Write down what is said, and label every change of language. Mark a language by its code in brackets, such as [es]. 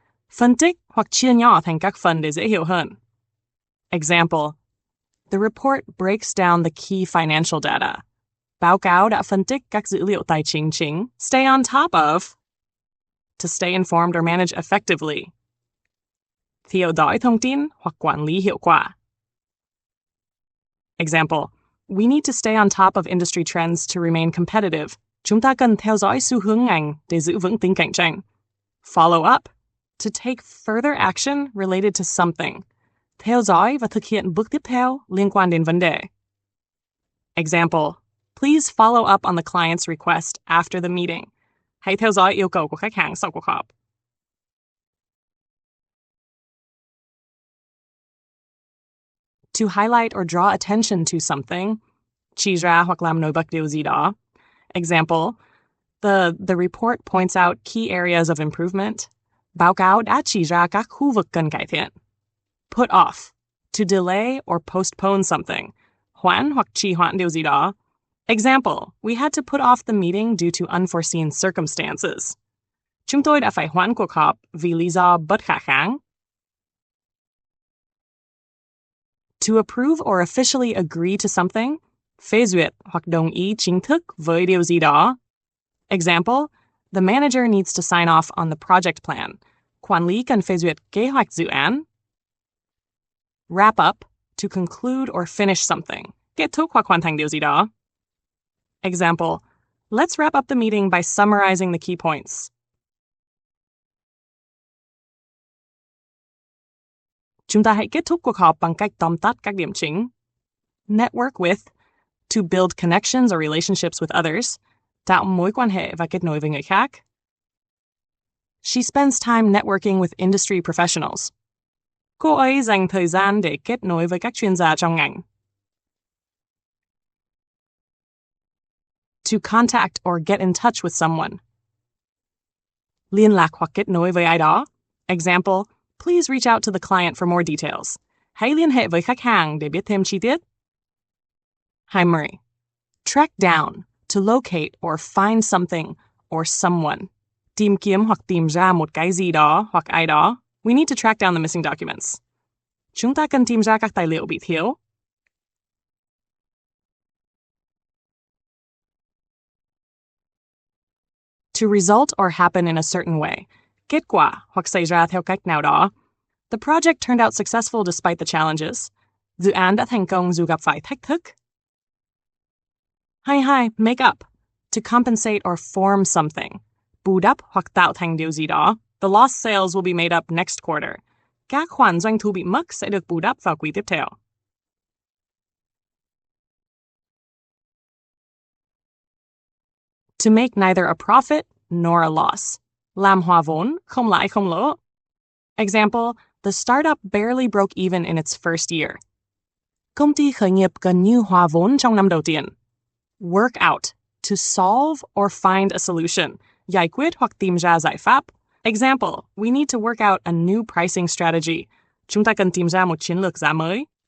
[vi] Phân tích hoặc chia nhỏ thành các phần để dễ hiểu hơn. [en] Example, the report breaks down the key financial data. [vi] Báo cáo đã phân tích các dữ liệu tài chính chính. [en] Stay on top of, to stay informed or manage effectively. [vi] Theo dõi thông tin hoặc quản lý hiệu quả. [en] Example, we need to stay on top of industry trends to remain competitive. [vi] Chúng ta cần theo dõi xu hướng ngành để giữ vững tính cạnh tranh. [en] Follow up, to take further action related to something. [vi] Theo dõi và thực hiện bước tiếp theo liên quan đến vấn đề. [en] Example, please follow up on the client's request after the meeting. [vi] Hãy theo dõi yêu cầu của khách hàng sau cuộc họp. [en] To highlight or draw attention to something. [vi] Chỉ ra hoặc làm nổi bật điều gì đó. [en] Example, the report points out key areas of improvement. [vi] Báo cáo đã chỉ ra các khu vực cần cải thiện. [en] Put off, to delay or postpone something. [vi] Hoãn hoặc trì hoãn điều gì đó. [en] Example, we had to put off the meeting due to unforeseen circumstances. [vi] Chúng tôi đã phải hoãn cuộc họp vì lý do bất khả kháng. [en] To approve or officially agree to something, [vi] phê duyệt hoặc đồng ý chính thức với điều gì đó. [en] Example, the manager needs to sign off on the project plan. [vi] Quản lý cần phê duyệt kế hoạch dự án. [en] Wrap up, to conclude or finish something. [vi] Kết thúc hoặc hoàn thành điều gì đó. [en] Example, let's wrap up the meeting by summarizing the key points. [vi] Chúng ta hãy kết thúc cuộc họp bằng cách tóm tắt các điểm chính. [en] Network with, to build connections or relationships with others, [vi] tạo mối quan hệ và kết nối với người khác. [en] She spends time networking with industry professionals. [vi] Cô ấy dành thời gian để kết nối với các chuyên gia trong ngành. [en] To contact or get in touch with someone. [vi] Liên lạc hoặc kết nối với ai đó. [en] Example, please reach out to the client for more details. [vi] Hãy liên hệ với khách hàng để biết thêm chi tiết. [en] 20. Track down, to locate or find something or someone. [vi] Tìm kiếm hoặc tìm ra một cái gì đó hoặc ai đó. [en] We need to track down the missing documents. [vi] Chúng ta cần tìm ra các tài liệu bị thiếu. [en] To result or happen in a certain way. [vi] Kết quả hoặc xảy ra theo cách nào đó. [en] The project turned out successful despite the challenges. [vi] Dự án đã thành công dù gặp phải thách thức. [en] 22. Make up, to compensate or form something. [vi] Bù đắp hoặc tạo thành điều gì đó. [en] The lost sales will be made up next quarter. [vi] Các khoản doanh thu bị mất sẽ được bù đắp vào quý tiếp theo. [en] To make neither a profit nor a loss. [vi] Làm hòa vốn, không lãi không lỗ. [en] Example, the startup barely broke even in its first year. [vi] Công ty khởi nghiệp gần như hòa vốn trong năm đầu tiên. [en] Work out, to solve or find a solution. [vi] Giải quyết hoặc tìm ra giải pháp. [en] Example, we need to work out a new pricing strategy. [vi] Chúng ta cần tìm ra một chiến lược giá mới.